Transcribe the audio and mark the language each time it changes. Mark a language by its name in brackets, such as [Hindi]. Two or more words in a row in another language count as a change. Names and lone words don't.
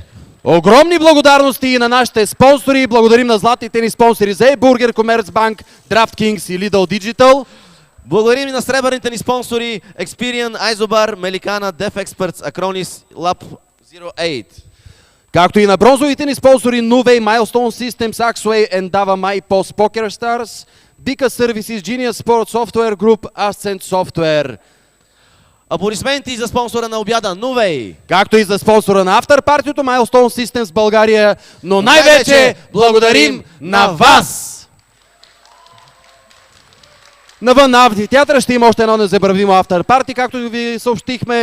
[Bulgarian] Огромни благодарности и на нашите спонсори. Благодарим на златните ни спонсори за Бургер, Commerzbank, DraftKings и Lidl Digital. Благодарим и на сребърните ни спонсори Experian, Isobar, Melicana, DefExperts, Acronis, Lab 08. Както и на бронзовите ни спонсори Nuvei, Milestone Systems, Axway, Endava, MyPost, PokerStars, Bika Services, Genius Sport Software Group, Ascent Software. Аплодисменти за спонсора на обяда Nuvei. Както и за спонсора на авторпартито Milestone Systems България, но най-вече благодарим на вас! Навън на амфитеатъра ще има още едно незабравимо автор парти, както ви съобщихме.